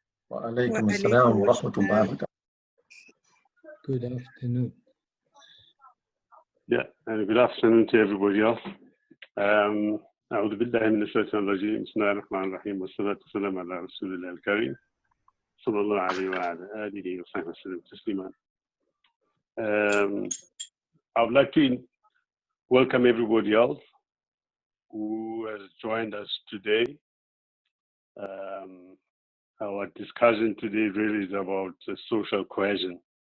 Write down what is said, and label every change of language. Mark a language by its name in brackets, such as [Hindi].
[Arabic] وعليكم السلام ورحمة الله وبركاته. [English] Good afternoon. Yeah, and good afternoon to everybody else. [Arabic] أعوذ بالله من الشيطان الرجيم. بسم الله الرحمن الرحيم والصلاة والسلام على رسول الله الكريم صلى الله عليه وعلى آله وصحبه وسلم تسليما. [English] I would like to welcome everybody else who has joined us today. Our discussion today really is about social cohesion.